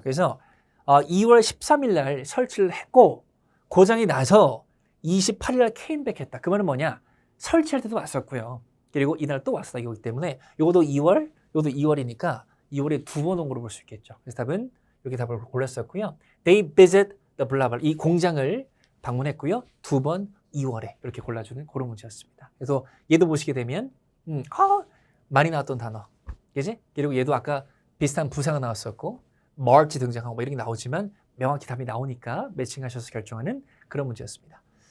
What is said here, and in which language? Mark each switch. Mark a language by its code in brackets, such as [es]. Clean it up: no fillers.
[ko] 그래서 2월 13일 날 설치를 했고 고장이 나서 28일 날 케임백 했다. 그 말은 뭐냐? 설치할 때도 왔었고요. 그리고 이날 또 왔다 이거기 때문에 요것도 2월, 요것도 2월이니까 2월에 두 번 온 거로 볼 수 있겠죠. 그래서 답은 이렇게 답을 골랐었고요. [en] They visit the blah blah. [ko] 이 공장을 방문했고요. 두 번 2월에 이렇게 골라주는 그런 문제였습니다. 그래서 얘도 보시게 되면 많이 나왔던 단어, 그지? 그리고 얘도 아까 비슷한 부사가 나왔었고 March 등장하고 뭐 이런 게 나오지만 명확히 답이 나오니까 매칭하셔서 결정하는 그런 문제였습니다.